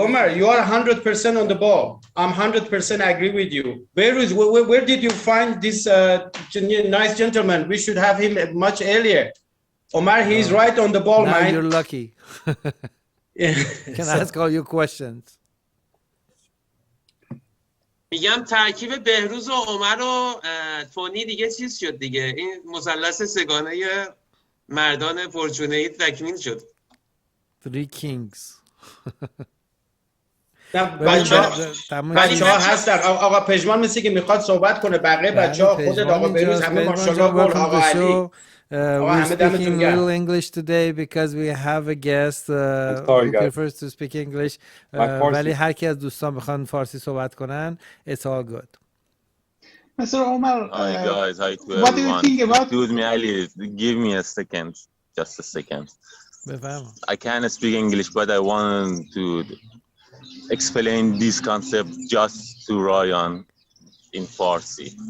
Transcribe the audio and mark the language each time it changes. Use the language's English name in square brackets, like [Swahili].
[English] Omar, you are 100% on the ball. I'm 100% agree with you. Behrouz, where did you find this nice gentleman? We should have him much earlier. Omar, he's right on the ball, now man. You're lucky. Can I ask all your questions? [Persian] میگم ترکیب بهروز و عمر و تونی دیگه چیز شد دیگه. این مثلث سگانه مردان پرچونه‌ای تکمیل شد. [English] Three kings. [Persian] بچه‌ها هستن. آقا پژمان مثل که میخواد صحبت کنه. بقیه بچه‌ها خودت آقا بهروز همه ماشاءالله گل آقا علی. [English] We're speaking little English today because we have a guest who prefers to speak English. [Persian] ولی هر کی از دوستان بخوان فارسی صحبت کنن, [English] it's all good. Mr. Omar, hi guys, hi to what do you think about? Excuse me, Ali, give me a second, just a second. I can't speak English, but I want to explain this concept just to Ryan in Farsi.